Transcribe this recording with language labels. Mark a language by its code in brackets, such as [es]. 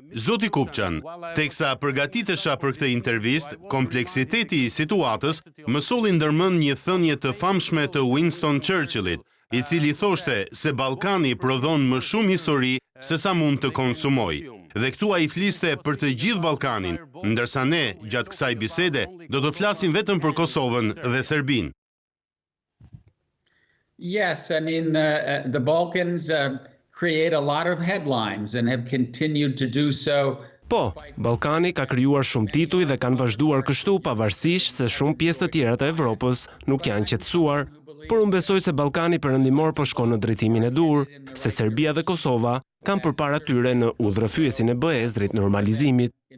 [sq] Zoti Kupçan, teksa përgatitesha për këtë intervistë, kompleksiteti i situatës më solli ndërmend një thënie të famshme të Winston Churchillit, i cili thoshte se Ballkani prodhon më shumë histori se sa mund të konsumoj. Dhe këtu ai fliste për të gjithë Ballkanin, ndërsa ne, gjatë kësaj bisede, do të flasim vetëm për Kosovën dhe Serbinë. [en] Yes, I mean, the Balkans create a lot of headlines and have continued to do so. [sq] Po, Ballkani ka krijuar shumë tituj dhe kanë vazhduar kështu pavarësisht se shumë pjesë të tjera të Evropës nuk janë qetësuar, por unë besoj se Ballkani perëndimor po shkon në drejtimin e dur, se Serbia dhe Kosova kanë përpara tyre në udhërrëfyeshin e BE-s drejt normalizimit.